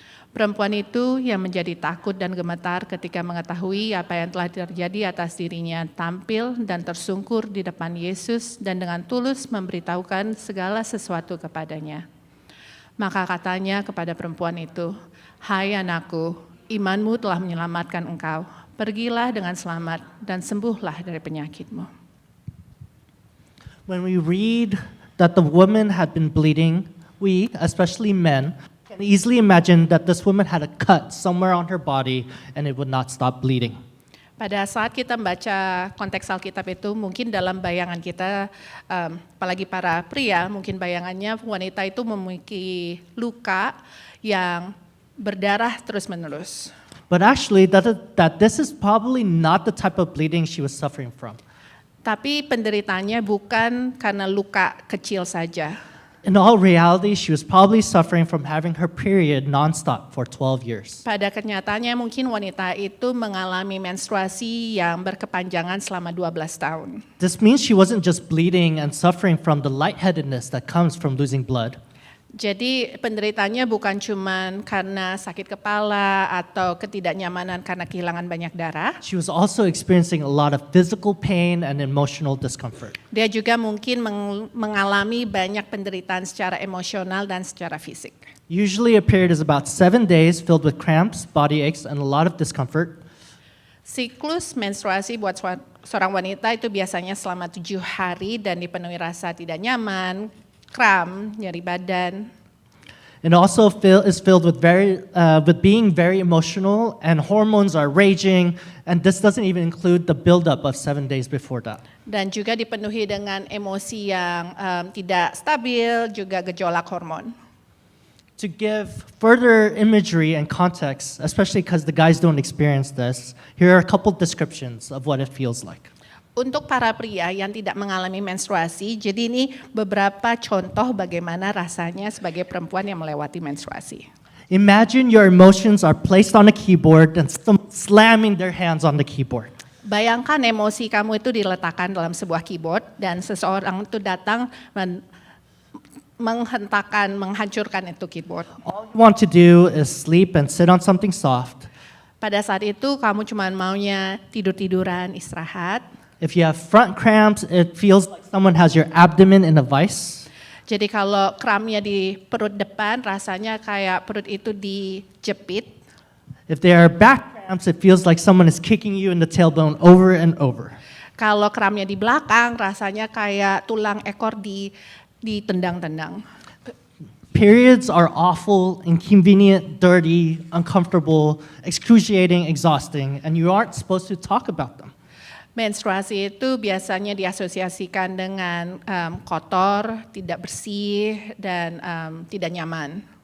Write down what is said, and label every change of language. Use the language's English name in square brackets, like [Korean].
[Indonesian] Perempuan itu yang menjadi takut dan gemetar ketika mengetahui apa yang telah terjadi atas dirinya tampil dan tersungkur di depan Yesus dan dengan tulus memberitahukan segala sesuatu kepadanya. Maka katanya kepada perempuan itu, "Hai anakku, imanmu telah menyelamatkan engkau. Pergilah dengan selamat dan sembuhlah dari penyakitmu." [English] When we read that the woman had been bleeding, we, especially men, can easily imagine that this woman had a cut somewhere on her body and it would not stop bleeding. [Indonesian] Pada saat kita membaca konteks Alkitab itu, mungkin dalam bayangan kita, apalagi para pria, mungkin bayangannya wanita itu memiliki luka yang berdarah terus-menerus. [English] But actually, that this is probably not the type of bleeding she was suffering from. [Indonesian] Tapi penderitaannya bukan karena luka kecil saja. [English] In all reality, she was probably suffering from having her period nonstop for 12 years. [Indonesian] Pada kenyataannya mungkin wanita itu mengalami menstruasi yang berkepanjangan selama 12 tahun. [English] This means she wasn't just bleeding and suffering from the lightheadedness that comes from losing blood. [Indonesian] Jadi penderitaannya bukan cuma karena sakit kepala atau ketidaknyamanan karena kehilangan banyak darah. [English] She was also experiencing a lot of physical pain and emotional discomfort. [Indonesian] Dia juga mungkin mengalami banyak penderitaan secara emosional dan secara fisik. [English] Usually a period is about 7 days filled with cramps, body aches, and a lot of discomfort. [Indonesian] Siklus menstruasi buat seorang wanita itu biasanya selama 7 hari dan dipenuhi rasa tidak nyaman, kram, nyeri badan. [English] It also is filled with being very emotional, and hormones are raging, and this doesn't even include the buildup of 7 days before that. [Indonesian] Dan juga dipenuhi dengan emosi yang tidak stabil, juga gejolak hormon. [English] To give further imagery and context, especially because the guys don't experience this, here are a couple descriptions of what it feels like. [Indonesian] Untuk para pria yang tidak mengalami menstruasi, jadi ini beberapa contoh bagaimana rasanya sebagai perempuan yang melewati menstruasi. [English] Imagine your emotions are placed on a keyboard and slamming their hands on the keyboard. [Indonesian] Bayangkan emosi kamu itu diletakkan dalam sebuah keyboard dan seseorang itu datang menghancurkan itu keyboard. [English] All you want to do is sleep and sit on something soft. [Indonesian] Pada saat itu kamu cuma maunya tidur-tiduran, istirahat. [English] If you have front cramps, it feels like someone has your abdomen in a vice. [Indonesian] Jadi kalau kramnya di perut depan, rasanya kayak perut itu dijepit. [English] If there are back cramps, it feels like someone is kicking you in the tailbone over and over. [Indonesian] Kalau kramnya di belakang, rasanya kayak tulang ekor ditendang-tendang. [English] Periods are awful, inconvenient, dirty, uncomfortable, excruciating, exhausting, and you aren't supposed to talk about them. [Indonesian] Menstruasi itu biasanya diasosiasikan dengan kotor, tidak bersih, dan tidak nyaman.